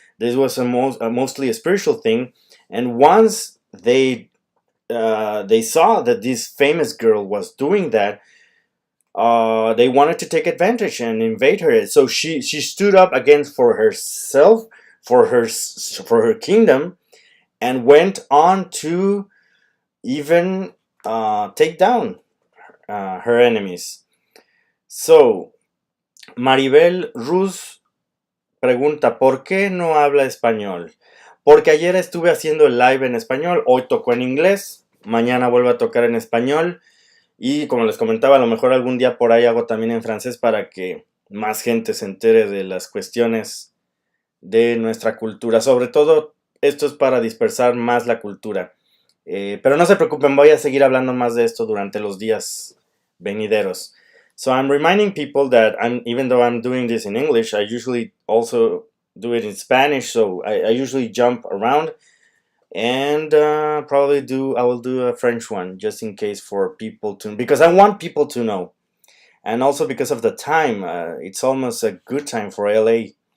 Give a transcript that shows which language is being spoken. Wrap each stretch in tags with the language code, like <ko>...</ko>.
<en>This was mostly a spiritual thing, and once they saw that this famous girl was doing that, they wanted to take advantage and invade her. So she stood up against for herself, for her kingdom, and went on to even take down her enemies.</en> <es>So Maribel Ruz pregunta, ¿por qué no habla español? Porque ayer estuve haciendo el live en español, hoy tocó en inglés, mañana vuelvo a tocar en español. Y como les comentaba, a lo mejor algún día por ahí hago también en francés para que más gente se entere de las cuestiones de nuestra cultura. Sobre todo, esto es para dispersar más la cultura. Pero no se preocupen, voy a seguir hablando más de esto durante los días venideros.</es> <en>So I'm reminding people that even though I'm doing this in English, I usually also do it in Spanish. So I usually jump around. And I will do a French one just in case for people because I want people to know, and also because of the time, it's almost a good time for LA.</en>